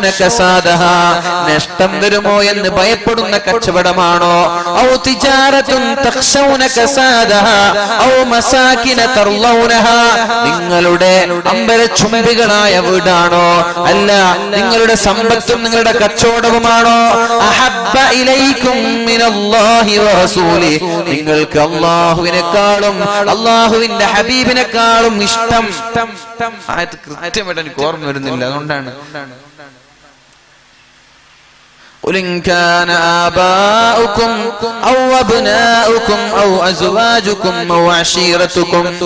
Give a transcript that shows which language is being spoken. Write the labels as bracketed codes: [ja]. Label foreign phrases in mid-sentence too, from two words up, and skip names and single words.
[ml] കസാദഹാ, നഷ്ടം വരുമോ എന്ന് ഭയപ്പെടുന്ന കച്ചവടമാണോ, [ar] أو تجارة تخشون كسادها أو مساكن ترضونها, [ml] നിങ്ങളുടെ അമ്പരച്ചുംബികളായ വീടാണോ, അല്ല നിങ്ങളുടെ സമ്പത്തും നിങ്ങളുടെ കച്ചവടവുമാണോ, [ar] أحب إليكم من الله ورسوله, [ml] നിങ്ങൾക്ക് അല്ലാഹുവിനെക്കാളും അല്ലാഹുവിന്റെ ഹബീബിനെക്കാളും ഇഷ്ടം. ആയത്ത് കൃത്യമായിട്ട് എനിക്ക് ഓർമ്മ വരുന്നില്ല, അതുകൊണ്ടാണ്. [ar] قل إن كان آباؤكم أو أبناؤكم أو أزواجكم أو عشيرتكم